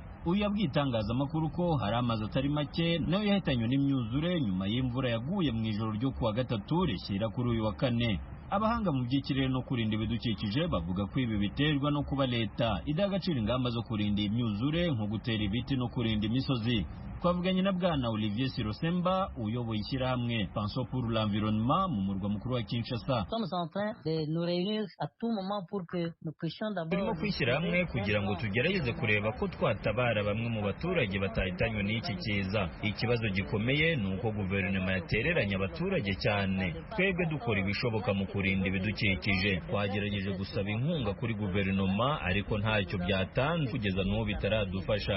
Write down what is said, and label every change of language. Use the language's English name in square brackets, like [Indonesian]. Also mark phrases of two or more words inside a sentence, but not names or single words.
[Kinyarwanda] Uyu yabwiye itangazamakuru ko hari amazu atari make nayo yahitanywe n'imyuzure nyuma y'imvura yaguye mu ijoro ryo kuwa gatatu rishyira kuri uyu wa kane. Abahanga mu by'ikirere no kurinda ibidukikije bavuga ko ibi biterwa no kuba leta idaha agaciro ingamba zo kurinda imyuzure nko gutera ibiti no kurinda imisozi. Twavuganye na Bwana Olivier Sirosemba uyoboye ishyirahamwe Pension pour l'environnement mu murwa mukuru wa Kinshasa. Turimo kwishyira hamwe kugira ngo tugerageze kureba ko twatabara bamwe mu baturage batahitanywe n'iki kiza. Ikibazo gikomeye ni uko guverinoma yatereranye abaturage cyane. Twebwe dukora ibishoboka mu kurinda ibidukikije. Twagerageje gusaba inkunga kuri guverinoma ariko ntacyo byatanze kugeza n'ubu bitaradufasha.